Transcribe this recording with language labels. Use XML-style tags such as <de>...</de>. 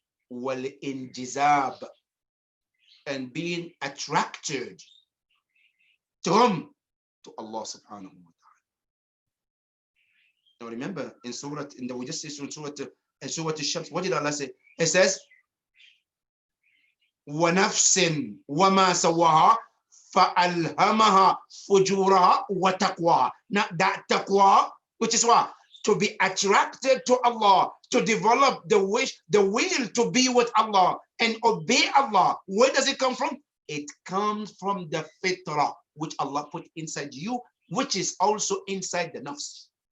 <en>Wal injizab, and being attracted to whom? To Allah subhanahu wa ta'ala. Now remember in Surah, we just said Surah Al-Shams, what did Allah say? It says,</en> <ar>وَنَفْسٍ وَمَا سَوَّاهَا فَأَلْهَمَهَا فُجُورَهَا وَتَقْوَاهَا.</ar> <en>Now that taqwa, which is what? To be attracted to Allah, to develop the wish, the will to be with Allah and obey Allah. Where does it come from? It comes from the fitrah, which Allah put inside you, which is also inside the nafs.</en>